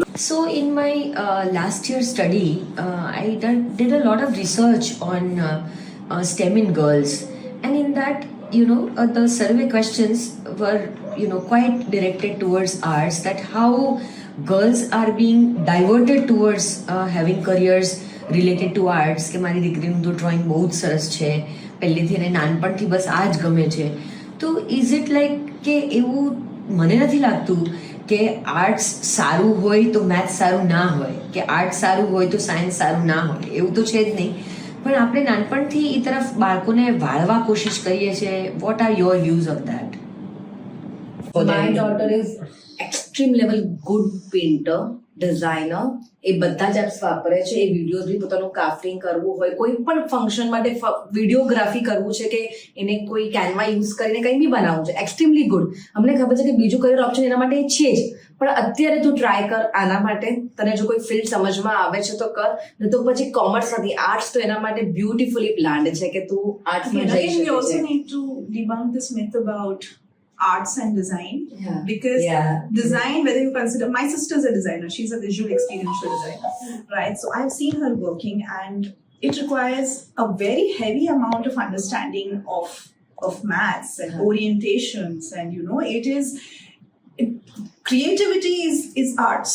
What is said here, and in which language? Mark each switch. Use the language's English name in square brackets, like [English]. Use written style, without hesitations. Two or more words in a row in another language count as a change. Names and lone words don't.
[English] So in my last year study, I did a lot of research on STEM in girls, and in that, the survey questions were, quite directed towards arts, that how girls are being diverted towards having careers related to arts. [Gujarati] કે મારી દીકરીનું તો ડ્રોઈંગ બહુ જ સરસ છે, પહેલેથી એને નાનપણથી બસ આ જ ગમે છે. તો [English] is it like [Gujarati] કે એવું મને નથી લાગતું કે આર્ટ્સ સારું હોય તો મેથ્સ સારું ના હોય, કે આર્ટ્સ સારું હોય તો સાયન્સ સારું ના હોય, એવું તો છે જ નહીં. પણ આપણે નાનપણથી એ તરફ બાળકોને વાળવા કોશિશ કરીએ છીએ. [English] What are your views on that? My daughter is extreme level good painter, designer. [Gujarati] એ બધા જ એપ્સ વાપરે છે. એ વિડીયોઝ બી પોતાનું ક્રાફ્ટિંગ કરવું હોય, કોઈ પણ ફંક્શન માટે વિડીયોગ્રાફી કરવું છે કે એને કોઈ કેનવા યુઝ કરીને કંઈ બી બનાવવું છે, [English] extremely good. [Gujarati] અમને ખબર છે કે બીજું [English] career option [Gujarati] એના માટે છે જ, પણ અત્યારે તું ટ્રાય કર આના માટે. તને જો કોઈ ફિલ્ડ સમજમાં આવે છે તો કર, નહીં તો પછી કોમર્સ નથી, આર્ટ્સ તો એના માટે [English] beautifully planned [Gujarati] છે કે તું આર્ટ્સમાં [English] Again, [Gujarati] જઈ [English] again, we also [Gujarati] શકે છે. [English] need to debunk this myth about arts and design, Yeah. because Yeah. design, whether you consider, my sister's a designer, she's a visual experiential designer, right? So I've seen her working, and it requires a very heavy amount of understanding of maths and orientations, and creativity is arts,